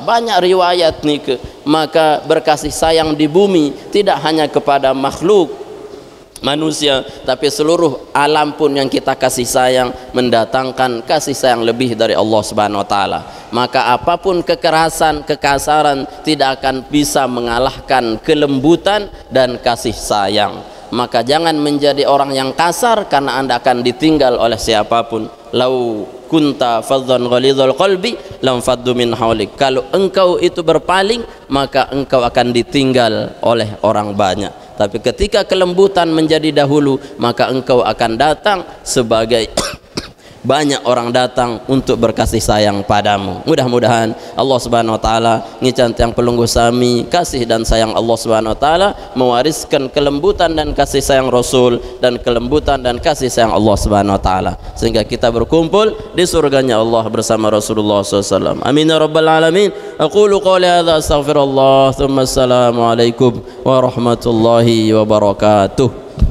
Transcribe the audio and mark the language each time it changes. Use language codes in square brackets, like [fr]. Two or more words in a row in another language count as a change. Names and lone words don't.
[id] Banyak riwayat nih maka berkasih sayang di bumi tidak hanya kepada makhluk manusia tapi seluruh alam pun yang kita kasih sayang mendatangkan kasih sayang lebih dari [ar] الله سبحانه وتعالى. [id] Maka apapun kekerasan, kekasaran tidak akan bisa mengalahkan kelembutan dan kasih sayang. Maka jangan menjadi orang yang kasar karena Anda akan ditinggal oleh siapapun. [ar] لو كنت فظا غليظ القلب لانفضوا من حولك. [id] Kalau engkau itu berpaling maka engkau akan ditinggal oleh orang banyak. Tapi ketika kelembutan menjadi dahulu maka engkau akan datang sebagai banyak orang datang untuk berkasih sayang padamu. Mudah-mudahan [ar] الله سبحانه وتعالى [ban] ngican yang pelungguh sami [id] kasih dan sayang [ar] الله سبحانه وتعالى [id] mewariskan kelembutan dan kasih sayang Rasul dan kelembutan dan kasih sayang [ar] الله سبحانه وتعالى [id] sehingga kita berkumpul di surganya Allah bersama Rasulullah SAW. [ar] آمين يا رب العالمين. أقول قولي هذا أستغفر الله ثم السلام عليكم ورحمة الله وبركاته.